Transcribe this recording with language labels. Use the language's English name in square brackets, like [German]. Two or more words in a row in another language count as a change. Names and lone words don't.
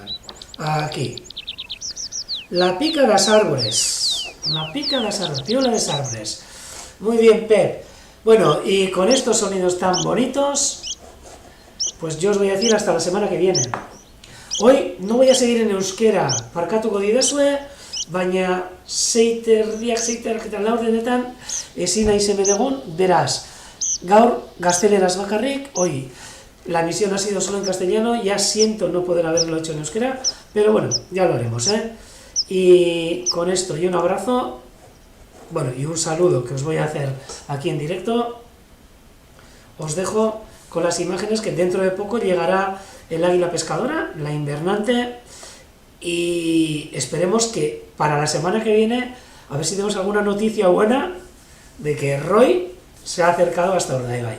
[Spanish] Aquí. La pica de las árboles. La pica de las árboles. Piola de las árboles. Muy bien, Pep. Bueno, y con estos sonidos tan bonitos, pues yo os voy a decir hasta la semana que viene. Hoy no voy a seguir en euskera, [Basque] parkatuko didazue, baina seiterriak laurdenetan ezin naiz hemen egon, beraz, gaur gazteleraz bakarrik, [Spanish] hoy la emisión ha sido solo en castellano, ya siento no poder haberlo hecho en euskera, pero bueno, ya lo haremos, ¿eh? Y con esto y un abrazo, bueno, y un saludo que os voy a hacer aquí en directo, os dejo con las imágenes que dentro de poco llegará el águila pescadora, la invernante, y esperemos que para la semana que viene, a ver si tenemos alguna noticia buena de que Roy se ha acercado hasta Urdaibai.